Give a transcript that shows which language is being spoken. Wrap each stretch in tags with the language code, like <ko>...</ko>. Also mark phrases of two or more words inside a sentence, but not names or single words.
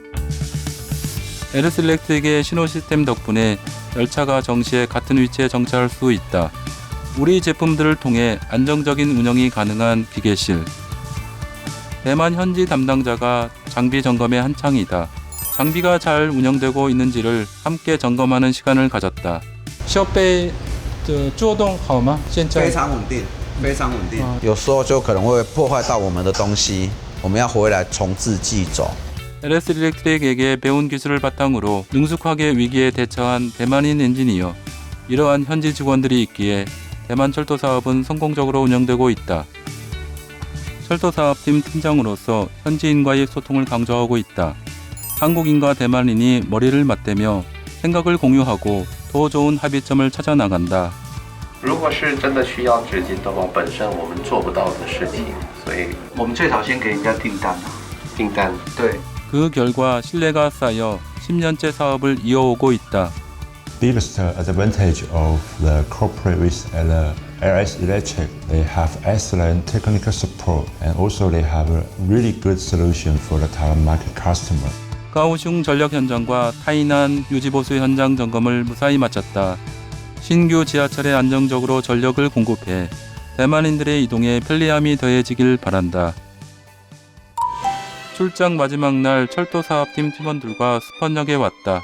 <ko>LS 일렉트릭의 신호 시스템 덕분에 열차가 정시에 같은 위치에 정차할 수 있다. 우리 제품들을 통해 안정적인 운영이 가능한 기계실. 대만 현지 담당자가 장비 점검에 한창이다. 장비가 잘 운영되고 있는지를 함께 점검하는 시간을 가졌다.</ko> <zh>设备的作动好吗？现在非常稳定，非常稳定。有时候就可能会破坏到我们的东西，我们要回来重置寄走。</zh> <ko>LS 일렉트릭에게 배운 기술을 바탕으로 능숙하게 위기에 대처한 대만인 엔지니어. 이러한 현지 직원들이 있기에 대만 철도 사업은 성공적으로 운영되고 있다. 철도 사업팀 팀장으로서 현지인과의 소통을 강조하고 있다. 한국인과 대만인이 머리를 맞대며 생각을 공유하고 더 좋은 합의점을 찾아 나간다.</ko> <zh>如果是真的需要纸巾的话，本身我们做不到的事情，所以我们最少先给人家订单啊。订单对，</zh> <ko>그 결과 신뢰가 쌓여 10년째 사업을 이어오고 있다.</ko> <en>Biggest advantage of the corporate with LS Electric, they have excellent technical support and also they have a really good solution for the Taiwan market customer.</en> <ko>가오슝 전력 현장과 타이난 유지보수 현장 점검을 무사히 마쳤다. 신규 지하철에 안정적으로 전력을 공급해 대만인들의 이동에 편리함이 더해지길 바란다. 출장 마지막 날 철도 사업팀 팀원들과 수펀역에 왔다.</ko>